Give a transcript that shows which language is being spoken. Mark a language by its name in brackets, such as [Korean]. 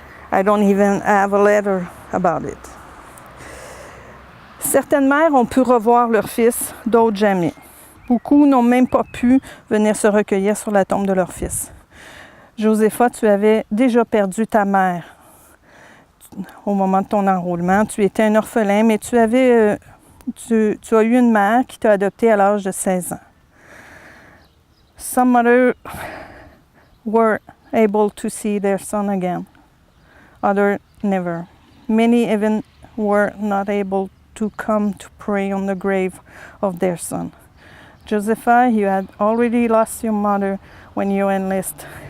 [English] I don't even have a letter about it. [French] Certaines mères ont pu revoir leur fils, d'autres jamais. Beaucoup n'ont même pas pu venir se recueillir sur la tombe de leur fils. Josépha, tu avais déjà perdu ta mère au moment de ton enrôlement. Tu étais un orphelin, mais tu as eu une mère qui t'a adopté à l'âge de 16 ans. [English] Some mothers were able to see their son again. Others never. Many even were not able to come to pray on the grave of their son. Josepha, you had already lost your mother when you enlisted.